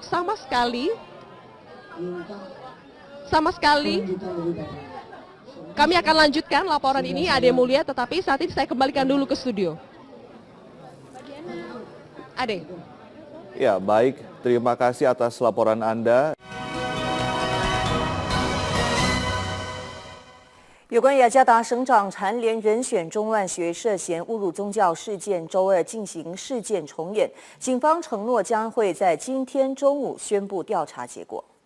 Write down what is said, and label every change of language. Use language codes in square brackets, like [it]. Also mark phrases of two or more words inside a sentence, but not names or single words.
[id] Sama sekali kami akan lanjutkan laporan ini, Ade Mulia, tetapi saat ini saya kembalikan dulu ke studio. Ade. Ya, baik. Terima kasih atas laporan Anda. [zh] 有关雅加达省长蝉联人选钟万学涉嫌侮辱宗教事件，周二进行事件重演。警方承诺将会在今天中午宣布调查结果。